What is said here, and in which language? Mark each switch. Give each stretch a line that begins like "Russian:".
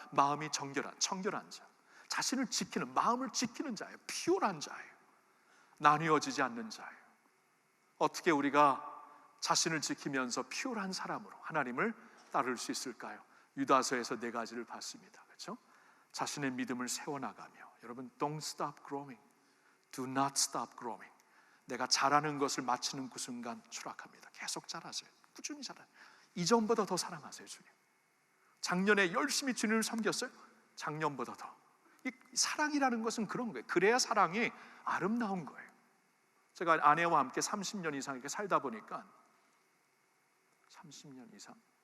Korean: 마음이 청결한 자, 자신을 지키는, 마음을 지키는 자예요. 피오란 자예요. 나뉘어지지 않는 자예요. 어떻게 우리가 자신을 지키면서 피오란 사람으로 하나님을 따를 수 있을까요? 유다서에서 4가지를 봤습니다. 그렇죠? 자신의 믿음을 세워나가며, 여러분
English: don't stop growing, do not stop growing.
Korean: 내가 잘하는 것을 마치는 그 순간 추락합니다. 계속 잘하세요. 꾸준히 잘하세요. 이전보다 더 사랑하세요. 주님, 작년에 열심히 주님을 섬겼어요. 작년보다 더. 이 사랑이라는 것은 그런 거예요. 그래야 사랑이 아름다운 거예요. 제가 아내와 함께 30년 이상 이렇게 살다 보니까 30년 이상?